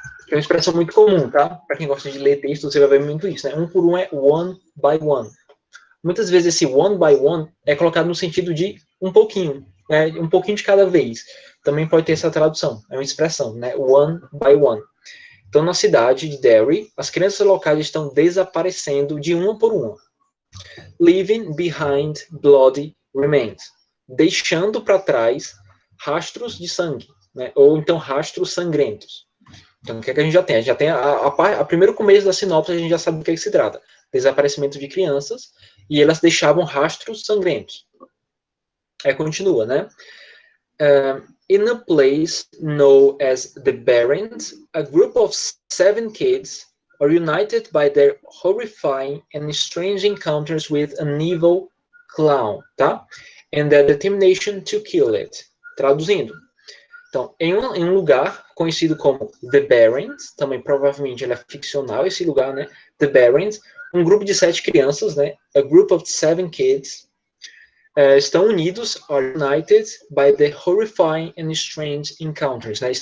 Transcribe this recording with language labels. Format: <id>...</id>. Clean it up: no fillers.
<pt>É uma expressão muito comum, tá? Para quem gosta de ler texto, você vai ver muito isso, né? Um por um é</pt> <en>one by one.</en> <pt>Muitas vezes esse</pt> <en>one by one</en> <pt>é colocado no sentido de um pouquinho, né? Um pouquinho de cada vez. Também pode ter essa tradução, é uma expressão, né?</pt> <en>One by one.</en> <pt>Então, na cidade de Derry, as crianças locais estão desaparecendo de uma por uma.</pt> <en>Leaving behind bloody remains.</en> <pt>Deixando para trás rastros de sangue, né? Ou então rastros sangrentos. Então, o que é que a gente já tem? A gente já tem a primeiro começo da sinopse, a gente já sabe do que se trata. Desaparecimento de crianças, e elas deixavam rastros sangrentos. Aí continua, né?</pt> <en>In a place known as the Barrens, a group of 7 kids are united by their horrifying and strange encounters with an evil clown, tá? And their determination to kill it.</en> <pt>Traduzindo. Então, em um lugar conhecido como The Barrens, também provavelmente ele é ficcional esse lugar, né? The Barrens, um grupo de 7 crianças, né?</pt> <en>A group of 7 kids</en> <pt>estão unidos,</pt> <en>are united by the horrifying and strange encounters,</en> <pt>né?</pt>